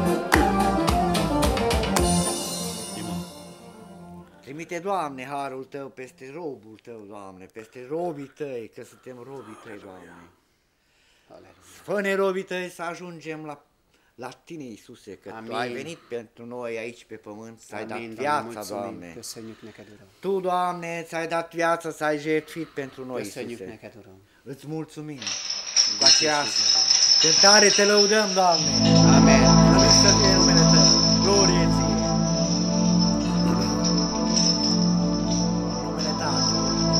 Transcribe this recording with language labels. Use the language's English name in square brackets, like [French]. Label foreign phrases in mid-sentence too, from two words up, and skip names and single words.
[Romanian] Trimite, Doamne, harul Tău peste robul Tău, Doamne, peste robii Tăi, că suntem robii Tăi, Doamne. Fă-ne robii Tăi să ajungem la Tine, Iisuse, că Amin. Tu ai venit pentru noi aici pe pământ, să ai dat viața, Doamne. [Hungarian] Köszönjük neked, Uram. [Romanian] Tu, Doamne, ți-ai dat viața, să ai jertfit pentru noi, [Hungarian] Köszönjük [Romanian] Iisuse. [Hungarian] neked, Uram. [Romanian] Îți mulțumim. Cu aceea cântare Te lăudăm, Doamne. Amen. Slăvit să fie numele Tău. Glorie Ție. Numele Tatălui.